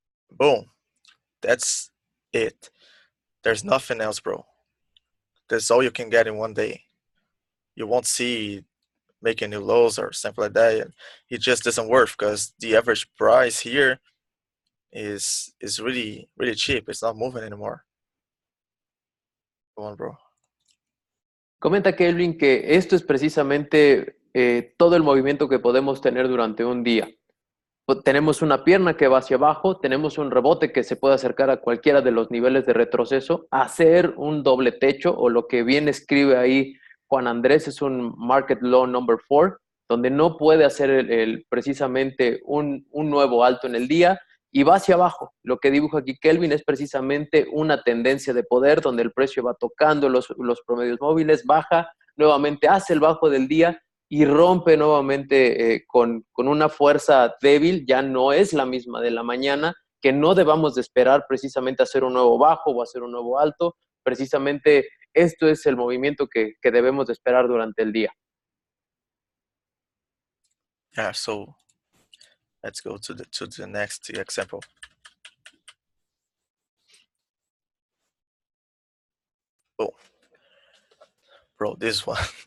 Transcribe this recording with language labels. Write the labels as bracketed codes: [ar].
[en] Boom, that's it. There's nothing else, bro. That's all you can get in one day. You won't see making new lows or something like that. And it just doesn't work because the average price here is really cheap. It's not moving anymore. Come on, bro. [es] Comenta Kelvin que esto es precisamente todo el movimiento que podemos tener durante un día. Tenemos una pierna que va hacia abajo, tenemos un rebote que se puede acercar a cualquiera de los niveles de retroceso, hacer un doble techo, o lo que bien escribe ahí Juan Andrés, es un [en] market low number 4, [es] donde no puede hacer precisamente un nuevo alto en el día y va hacia abajo. Lo que dibuja aquí Kelvin es precisamente una tendencia de poder donde el precio va tocando los promedios móviles, baja, nuevamente hace el bajo del día y rompe nuevamente con una fuerza débil. Ya no es la misma de la mañana, que no debamos de esperar precisamente hacer un nuevo bajo o hacer un nuevo alto. Precisamente esto es el movimiento que debemos de esperar durante el día. [en] Yeah, so let's go to the next example. Oh, bro, this one.